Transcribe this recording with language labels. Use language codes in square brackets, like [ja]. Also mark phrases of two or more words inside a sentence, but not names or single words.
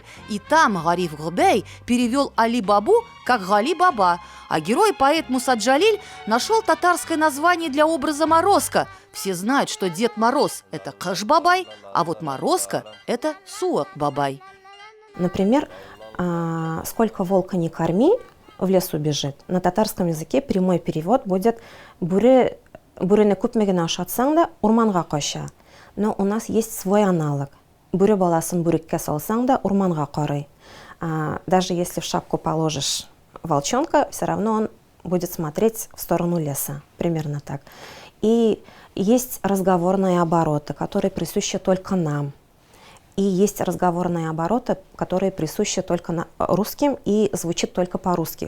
[ru] И там Гариф Губей перевел Али-Бабу как Гали-Баба, а герой-поэт Муса Джалиль нашел татарское название для образа Морозко. Все знают, что Дед Мороз – это Кыш-Бабай, а вот Морозко – это Суак-Бабай. Например, «Сколько волка не корми, в лес убежит». На татарском языке прямой перевод будет [tt] «Бүрене күпмеген ашатсаң да урманга кача». [ru] Но у нас есть свой аналог. [tt] Бүре баласын бүреккә салсаң да урманга карый. [ru] Даже если в шапку положишь волчонка, все равно он будет смотреть в сторону леса. Примерно так. И есть разговорные обороты, которые присущи только нам. И есть разговорные обороты, которые присущи только русским и звучит только по-русски.